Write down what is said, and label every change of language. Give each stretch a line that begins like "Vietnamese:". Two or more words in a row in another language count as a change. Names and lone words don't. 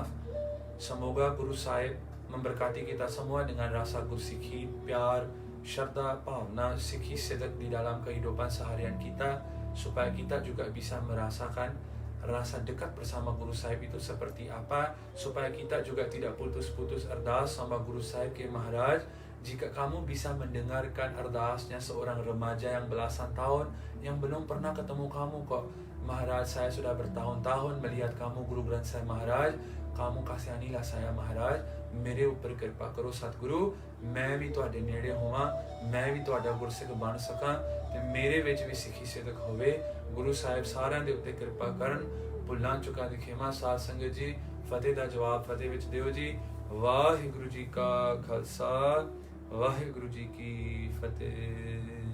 Indonesian: Semoga Guru Sahib memberkati kita semua dengan rasa Guru Sikhi, pyar, syarda, bhavna, Sikhi sidak di dalam kehidupan seharian kita, supaya kita juga bisa merasakan rasa dekat bersama Guru Sahib itu seperti apa, supaya kita juga tidak putus-putus ardas sama Guru Sahib ke Maharaj. Jika kamu bisa mendengarkan ardasnya seorang remaja yang belasan tahun yang belum pernah ketemu kamu kok, Maharaj, saya sudah bertahun-tahun melihat kamu Guru Granth Sahib Maharaj, kamu kasihanilah saya Maharaj,
Punjabi: ਮੇਰੇ ਉੱਪਰ ਕਿਰਪਾ ਕਰੋ ਸਤਿਗੁਰੂ, ਮੈਂ ਵੀ ਤੁਹਾਡੇ ਨੇੜੇ ਹੋਵਾਂ, ਮੈਂ ਵੀ ਤੁਹਾਡਾ ਗੁਰਸਿੱਖ ਬਣ ਸਕਾਂ ਤੇ ਮੇਰੇ ਵਿੱਚ ਵੀ ਸਿੱਖੀ ਸਿਦਕ ਹੋਵੇ। ਗੁਰੂ ਸਾਹਿਬ ਸਾਰਿਆਂ ਦੇ ਉੱਤੇ ਕਿਰਪਾ ਕਰਨ। ਭੁੱਲਾਂ ਚੁੱਕਾਂ ਦੀ ਖਿਮਾ। ਸਾਧ ਸੰਗਤ ਜੀ, ਫਤਿਹ ਦਾ ਜਵਾਬ ਫਤਿਹ ਵਿੱਚ ਦਿਓ ਜੀ। ਵਾਹਿਗੁਰੂ ਜੀ ਕਾ ਖਾਲਸਾ, ਵਾਹਿਗੁਰੂ ਜੀ ਕੀ ਫਤਿਹ।